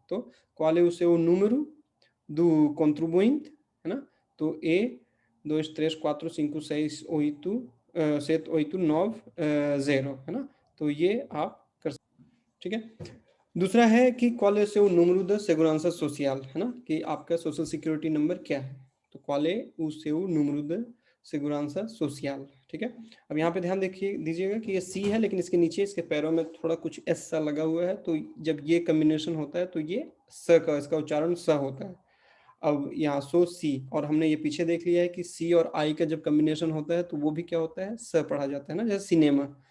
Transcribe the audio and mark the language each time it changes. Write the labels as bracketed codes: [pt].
[pt] तो क्वाले उसे o número do contribuinte, [hi] है ना। तो ए 2, 3, 4, 5, 6, 8, 7, 8, 9, 0, है ना। तो ये आप कर सकते, ठीक है। दूसरा है कि [pt] qual é o seu número de segurança social, [hi] है ना, कि आपका सोशल सिक्योरिटी नंबर क्या है। तो [pt] qual é o seu número de segurança social, [hi] ठीक है। अब यहाँ पे ध्यान देखिए दीजिएगा कि ये सी है, लेकिन इसके नीचे इसके पैरों में थोड़ा कुछ एस सा लगा हुआ है। तो जब ये कम्बिनेशन होता है तो ये स का, इसका उच्चारण स होता है। अब यहाँ सो सी, और हमने ये पीछे देख लिया है कि सी और आई का जब कम्बिनेशन होता है तो वो भी क्या होता है, स पढ़ा जाता है ना, जैसे सिनेमा।